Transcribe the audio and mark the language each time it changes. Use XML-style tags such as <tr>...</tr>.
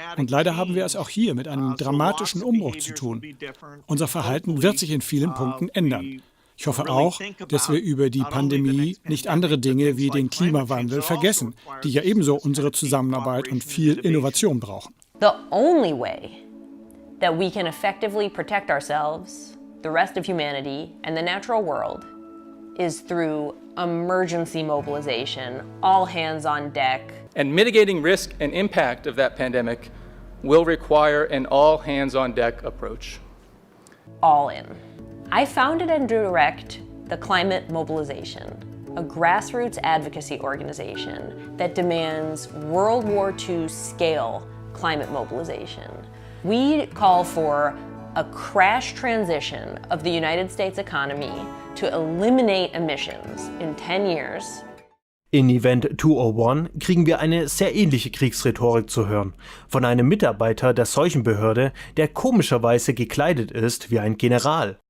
<de>Und leider haben wir es auch hier mit einem dramatischen Umbruch zu tun. Unser Verhalten wird sich in vielen Punkten ändern. Ich hoffe auch, dass wir über die Pandemie nicht andere Dinge wie den Klimawandel vergessen, die ja ebenso unsere Zusammenarbeit und viel Innovation brauchen.</de> <en>The only way that we can effectively protect ourselves, the rest of humanity, and the natural world is through emergency mobilization, all hands on deck. And mitigating risk and impact of that pandemic will require an all hands on deck approach. All in. I founded and direct the Climate Mobilization, a grassroots advocacy organization that demands World War II scale climate mobilization. We call for a crash transition of the United States economy to eliminate emissions in 10 years.</en> <de>In Event 201 kriegen wir eine sehr ähnliche Kriegsrhetorik zu hören, von einem Mitarbeiter der Seuchenbehörde, der komischerweise gekleidet ist wie ein General.</de>